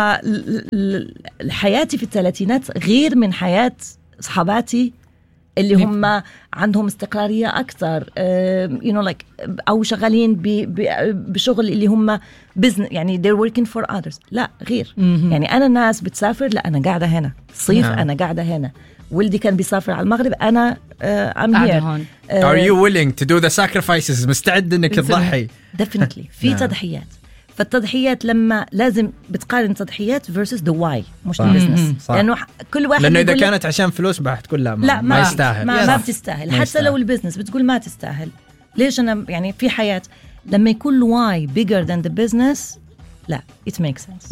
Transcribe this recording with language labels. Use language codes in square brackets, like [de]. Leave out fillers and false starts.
[ar] فحياتي في الثلاثينات غير من حياة صحباتي اللي هم عندهم استقرارية أكثر، you know like أو شغالين بشغل اللي هم business، يعني [en] they're working for others. [ar] لا غير. يعني أنا ناس بتسافر، لا أنا قاعدة هنا صيف. أنا قاعدة هنا، ولدي كان بيسافر على المغرب، أنا [en] I'm here. Are you willing to do the sacrifices؟ [ar] مستعد إنك تضحي؟ [en] Definitely. [ar] في تضحيات، فالتضحيات لما لازم بتقارن تضحيات [en] versus the why [ar] مش البزنس. لأنه كل واحد، لأنه إذا كانت عشان فلوس بحتقول لا ما يستاهل. ما بتستاهل. حتى لو البزنس بتقول ما تستاهل، ليش أنا يعني في حياة لما يكون [en] the why bigger than the business، [ar] لا [en] it makes sense.